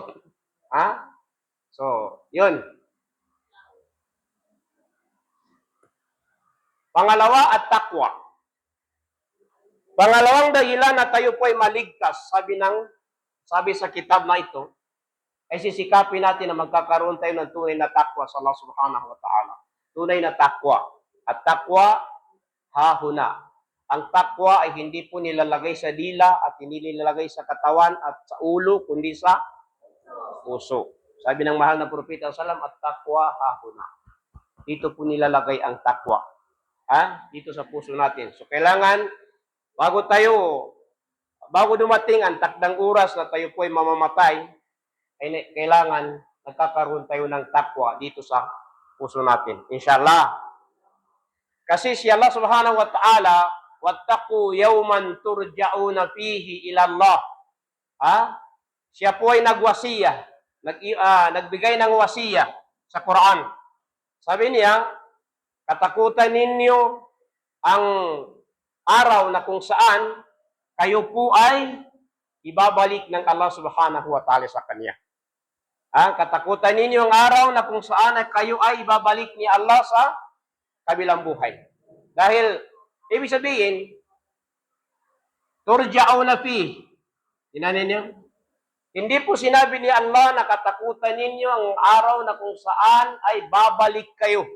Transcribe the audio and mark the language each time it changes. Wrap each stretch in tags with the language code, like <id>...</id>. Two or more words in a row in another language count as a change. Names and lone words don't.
<tl>So, yun. Pangalawa at takwa. Pangalawang dahilan na tayo po ay maligtas, sabi sa kitab na ito, ay sisikapin natin na magkakaroon tayo ng tunay na takwa sa Allah</tl> <ar>سبحانه وتعالى.</ar> <tl>Tunay na takwa.</tl> <ar>التقوى ههنا.</ar> <tl>Ang takwa ay hindi po nilalagay sa dila at hindi nilalagay sa katawan at sa ulo, kundi sa puso. Sabi ng mahal na propeta sallam,</tl> <ar>التقوى ههنا.</ar> <tl>Dito po nilalagay ang takwa. Dito sa puso natin. So, kailangan, bago dumating ang takdang oras na tayo po ay mamamatay, ay kailangan nagkakaroon tayo ng takwa dito sa puso natin. Inshallah. Kasi si</tl> <ar>الله سبحانه وتعالى، واتقوا يوما ترجعون فيه إلى الله.</ar> <tl>Siya po ay nagwasiya, nagbigay ng wasiya sa Quran. Sabi niya, katakutan ninyo ang araw na kung saan kayo po ay ibabalik ng Allah</tl> <ar>سبحانه وتعالى</ar> <tl>sa Kanya. Katakutan ninyo ang araw na kung saan kayo ay ibabalik ni Allah sa kabilang buhay. Dahil, ibig sabihin,</tl> <ar>ترجعون في.</ar> <tl>Tinanin niyo? Hindi po sinabi ni Allah na katakutan ninyo ang araw na kung saan ay babalik kayo.</tl>